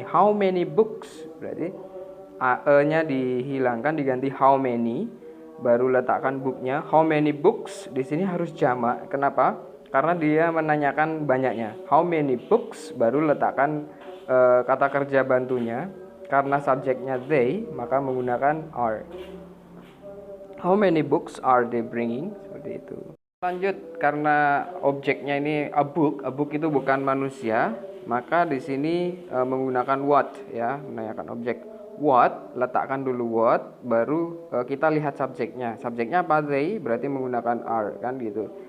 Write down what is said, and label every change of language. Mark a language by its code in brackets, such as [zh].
[en] How many books? [id] Berarti nya dihilangkan diganti how many, baru letakkan booknya. How many books di sini harus jamak. Kenapa? Karena dia menanyakan banyaknya. [en] How many books, [id] baru letakkan kata kerja bantunya. Karena subjeknya they, maka menggunakan are. [en] How many books are they bringing? [id] Seperti itu. Lanjut, karena objeknya ini a book itu bukan manusia, maka di sini menggunakan what ya, menanyakan objek. What, letakkan dulu what, baru kita lihat subjeknya. Subjeknya apa? They, berarti menggunakan are kan gitu.